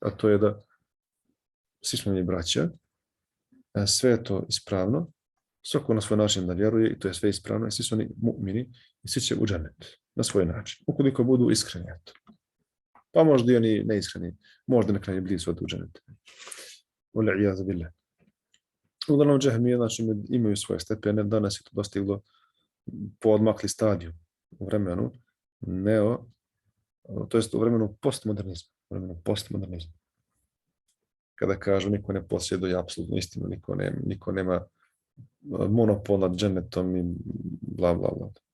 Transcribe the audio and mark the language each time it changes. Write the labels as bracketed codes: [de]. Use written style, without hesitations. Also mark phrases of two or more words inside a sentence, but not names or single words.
[bs] A to je da svi smo mi braća, sve je to ispravno, svako na svoj način da vjeruje i to je sve ispravno i svi su oni mu'mini i svi će u džennet na svoj način, ukoliko budu iskreni. Pa možda i oni neiskreni, možda na kraju blizu od u džennet. [ar] والعياذ بالله. [bs] Uglavnom džehmije, znači, imaju svoje stepene, danas je to dostiglo poodmakli stadiju u vremenu to jest u vremenu postmodernizma. Kada kažu niko ne posjeduje apsolutnu istinu, niko nema monopol nad džennetom i bla bla bla.